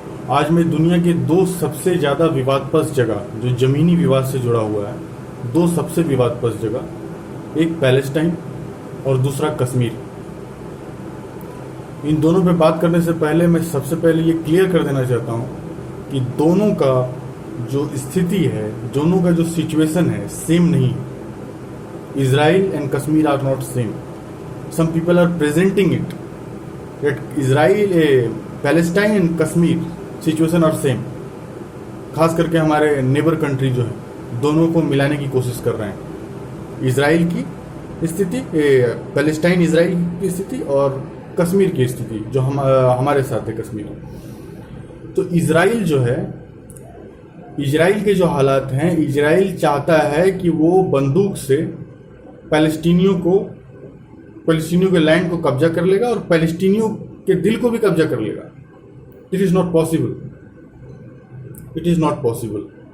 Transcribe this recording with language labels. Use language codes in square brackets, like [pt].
[hi] आज मैं दुनिया के दो सबसे ज़्यादा विवादपस जगह जो ज़मीनी विवाद से जुड़ा हुआ है, दो सबसे विवादपस जगह, एक पैलेस्टाइन और दूसरा कश्मीर। इन दोनों पे बात करने से पहले मैं सबसे पहले ये क्लियर कर देना चाहता हूँ कि दोनों का जो स्थिति है, दोनों का जो सिचुएशन है, सेम नहीं। [en] Israel and Kashmir are not same. Some people are presenting it that Israel, Palestine and Kashmir situation are same. [hi] खास करके हमारे नेबर कंट्री जो है, दोनों को मिलाने की कोशिश कर रहे हैं। इजराइल की स्थिति, पैलेस्टाइन इजराइल की स्थिति और कश्मीर की स्थिति जो हमारे साथ है कश्मीर। तो इजराइल जो है, इजराइल के जो हालात हैं, इजराइल चाहता है कि वो बंदूक से पैलेस्टीनियों के लैंड को कब्जा कर लेगा और पैलेस्टीनियों के दिल को भी कब्जा कर लेगा। [en] It is not possible. It is not possible.